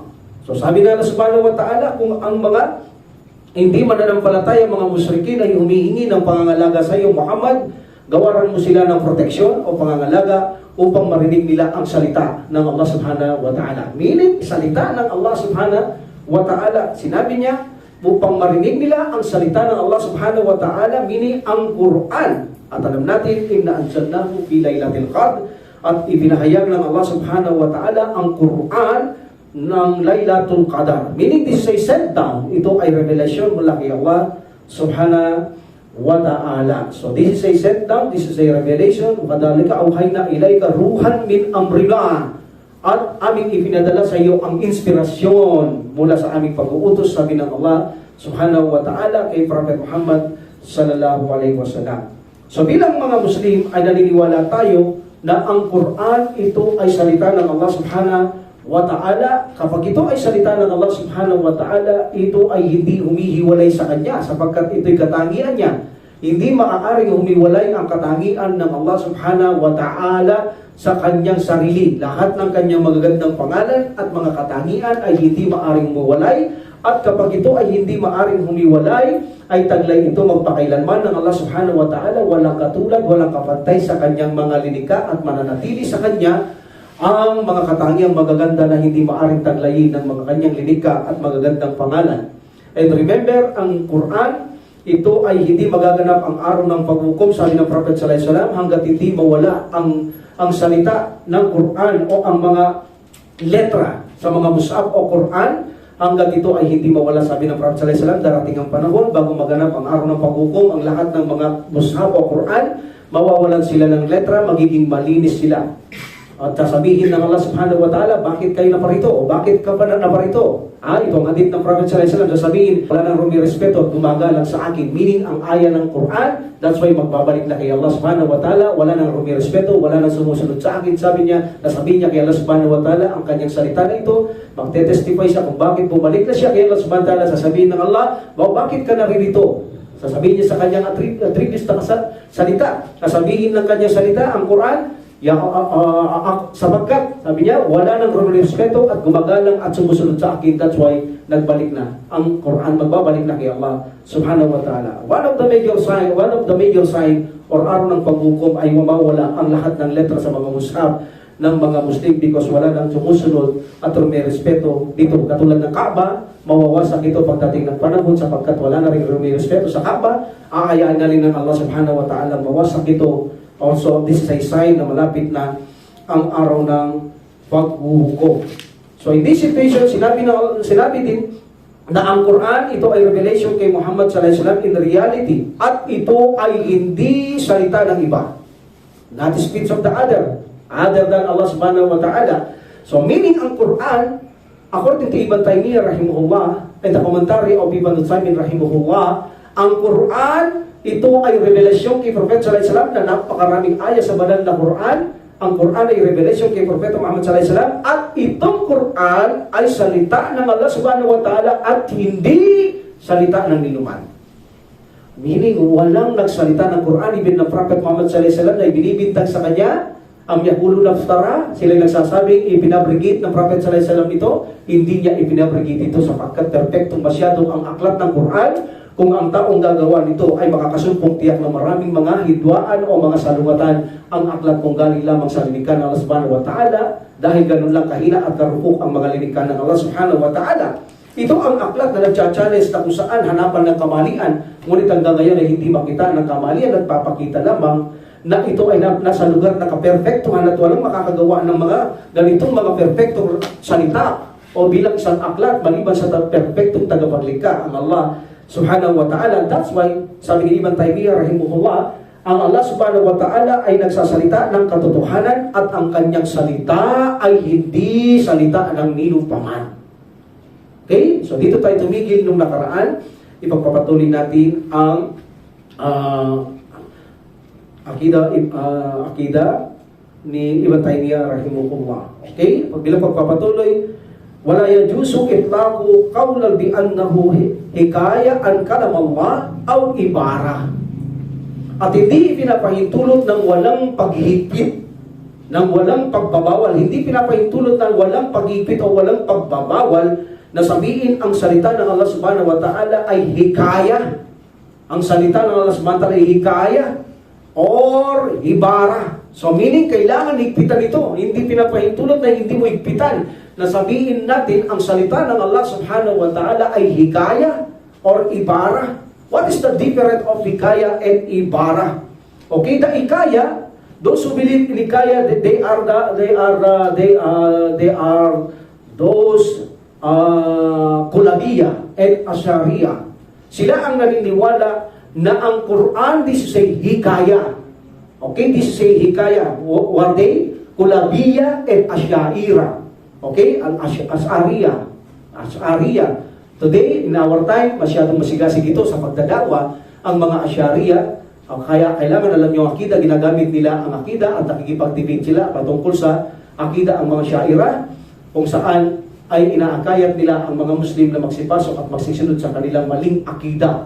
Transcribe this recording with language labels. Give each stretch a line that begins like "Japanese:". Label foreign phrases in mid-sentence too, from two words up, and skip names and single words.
Filipino: So sabi na Allah
Arabic: سبحانه وتعالى,
Filipino: kung ang mga hindi mananampalataya mga musyrikin ay humihingi ng pangangalaga sa iyo Muhammad, gawaran mo sila ng proteksyon o pangangalaga upang marinig nila ang salita ng Allah
Arabic: سبحانه وتعالى.
Filipino: Meaning, salita ng Allah
Arabic: سبحانه وتعالى.
Filipino: Sinabi niya, upang marinig nila ang salita ng Allah
Arabic: سبحانه وتعالى,
Filipino: meaning ang Quran. At alam natin,
Arabic: إنا أنزلناه في ليلة القدر,
Filipino: at ibinahayag ng Allah
Arabic: سبحانه وتعالى
Filipino: ang Quran ng Laylatul Qadar.
English: Meaning, this is a sent down.
Filipino: Ito ay revelation mula kay Allah
Arabic: سبحانه وتعالى.
English: So this is a sent down, this is a revelation.
Arabic: وكذلك أوحينا إليك روحا من أمرنا.
Filipino: At aming ipinadala sa iyo ang inspirasyon mula sa aming pag-uutos, sabi ng Allah
Arabic: سبحانه وتعالى
Filipino: kay Prophet Muhammad
Arabic: صلى الله عليه وسلم.
Filipino: So bilang mga Muslim ay naniniwala tayo na ang Quran ito ay salita ng Allah
Arabic: سبحانه وتعالى.
Filipino: Kapag ito ay salita ng Allah
Arabic: سبحانه وتعالى,
Filipino: ito ay hindi humihiwalay sa Kanya sapagkat ito'y katangian niya. Hindi maaaring humiwalay ang katangian ng Allah
Arabic: سبحانه وتعالى
Filipino: sa Kanyang sarili. Lahat ng Kanyang magagandang pangalan at mga katangian ay hindi maaaring humiwalay. At kapag ito ay hindi maaaring humiwalay, ay taglay ito magpakailanman ng Allah
Arabic: سبحانه وتعالى.
Filipino: Walang katulad, walang kapantay sa Kanyang mga linika at mananatili sa Kanya ang mga katangiang magaganda na hindi maaaring taglayin ng mga Kanyang linika at magagandang pangalan.
English: And remember,
Filipino: ang Quran, ito ay hindi magaganap ang araw ng paghukom, sabi ng Prophet
Arabic: صلى الله عليه وسلم,
Filipino: hanggat hindi mawala ang salita ng Quran o ang mga letra sa mga mushaf o Quran, hanggat ito ay hindi mawala, sabi ng Prophet
Arabic: صلى الله عليه وسلم,
Filipino: darating ang panahon bago maganap ang araw ng paghukom, ang lahat ng mga mushaf o Quran, mawawalan sila ng letra, magiging malinis sila. At sasabihin ng Allah
Arabic: سبحانه وتعالى,
Filipino: bakit kayo naparito? O bakit ka pa naparito? Ito ang hadith ng Prophet
Arabic: صلى الله عليه وسلم,
Filipino: sasabihin, wala nang rumirespeto at gumagalang sa akin. Meaning, ang aya ng Quran,
English: that's why
Filipino: magbabalik na kay Allah
Arabic: سبحانه وتعالى,
Filipino: wala nang rumirespeto, wala nang sumusunod sa akin. Sabi niya, nasabihin niya kay Allah
Arabic: سبحانه وتعالى,
Filipino: ang kanyang salita na ito, magte-testify siya kung bakit bumalik na siya kay Allah
Arabic: سبحانه وتعالى,
Filipino: sasabihin ng Allah, bakit ka naririto? Sasabihin niya sa kanyang attributes na salita. Sasabihin ng kanyang salita, ang Quran, sapagkat, sabi niya, wala nang respeto at gumagalang at sumusunod sa akin.
English: That's why
Filipino: nagbalik na ang Quran, magbabalik na kay Allah
Arabic: سبحانه وتعالى.
English: One of the major sign or
Filipino: araw ng paghukom ay mawawala ang lahat ng letra sa mga mushaf ng mga Muslim because wala nang sumusunod at may respeto dito. Katulad ng Kaaba, mawawasak ito pagdating ng panahon sapagkat wala na rin may respeto sa Kaaba, aayaan na rin ng Allah
Arabic: سبحانه وتعالى
Filipino: mawasak ito. Also, this is a sign na malapit na ang araw ng paghuhukom.
English: So, in this situation,
Filipino: sinabi din na ang Quran, ito ay revelation kay Muhammad
Arabic: صلى الله عليه وسلم
English: in reality,
Filipino: at ito ay hindi salita ng iba,
English: not the speech of the other than Allah
Arabic: سبحانه وتعالى.
English: So meaning
Filipino: ang Quran,
English: according to Ibn Taymiyyah rahimahullah and the commentary of Ibn Uthaymin rahimahullah,
Filipino: ang Quran, ito ay revelasyon kay Prophet
Arabic: صلى الله عليه وسلم
Filipino: na napakaraming ayat sa banal na Quran. Ang Quran ay revelation kay Prophet Muhammad
Arabic: صلى الله عليه وسلم,
Filipino: at itong Quran ay salita ng Allah
Arabic: سبحانه وتعالى
Filipino: at hindi salita ng ninuman. Meaning, walang nagsalita ng Quran, even ng Prophet Muhammad
Arabic: صلى الله عليه وسلم
Filipino: na ibinibintang sa kanya, ang
Arabic: يقولون افتراه,
Filipino: sila nagsasabing ipinabrigate ng Prophet
Arabic: صلى الله عليه وسلم
Filipino: ito, hindi niya ipinabrigate ito sapagkat perfectong masyado ang aklat ng Quran. Kung ang taong gagawa nito ay makakasumpong tiyak ng maraming mga hidwaan o mga salungatan, ang aklat kung galing lamang sa linikan ng Allah
Arabic: سبحانه وتعالى,
Filipino: dahil ganun lang kahina at karupok ang mga linikan ng Allah
Arabic: سبحانه وتعالى.
Filipino: Ito ang aklat na nagcha-challenge na kung saan hanapan ng kamalian, ngunit hanggang ngayon ay hindi makita ng kamalian at papakita lamang na ito ay nasa lugar na kaperfektuhan at walang makakagawa ng mga ganitong mga perpektong salita o bilang isang aklat maliban sa perpektong tagapaglikha, ang Allah
Arabic: سبحانه وتعالى.
English: That's why,
Filipino: sabi ni Ibn Taymiyyah rahimahullah, ang Allah
Arabic: سبحانه وتعالى
Filipino: ay nagsasalita ng katotohanan at ang kanyang salita ay hindi salita ng ninupaman. Okay? So dito tayo tumigil nung nakaraan. Ipagpapatuloy natin ang akida ni Ibn Taymiyyah rahimahullah. Okay? Bilang pagpapatuloy,
Arabic: ولا يجوز إطلاق قولا بأنه حكاية عن كلام الله أو عبارة.
Filipino: At hindi pinapahintulot ng walang paghihigpit, ng walang pagbabawal, hindi pinapahintulot ng walang paghihigpit o walang pagbabawal na sabihin ang salita ng Allah
Arabic: سبحانه وتعالى
Filipino: ay hikaya. Ang salita ng Allah
Arabic: سبحانه وتعالى
Filipino: ay hikaya or ibara. So meaning kailangan higpitan ito. Hindi pinapahintulot na hindi mo higpitan na sabihin natin ang salita ng Allah
Arabic: سبحانه وتعالى
Filipino: ay hikaya or ibara.
English: What is the difference of hikaya and ibara? Okay, the hikaya, those who believe in hikaya, they are those Kulabiyya and Asyariya.
Filipino: Sila ang naniniwala na ang Quran,
English: this is a hikaya. Okay, this is a hikaya. Were they? Kulabiyya and Asyariya. Okay, Asyariya. Today, in our time,
Filipino: masyadong masigasig ito sa pagdadawa ang mga Asyariya. Kaya kailangan alam nyo ang akida, ginagamit nila ang akida at nakikipag-debate sila patungkol sa akida ang mga Syairah, kung saan ay inaakayat nila ang mga Muslim na magsipasok at magsisunod sa kanilang maling akida.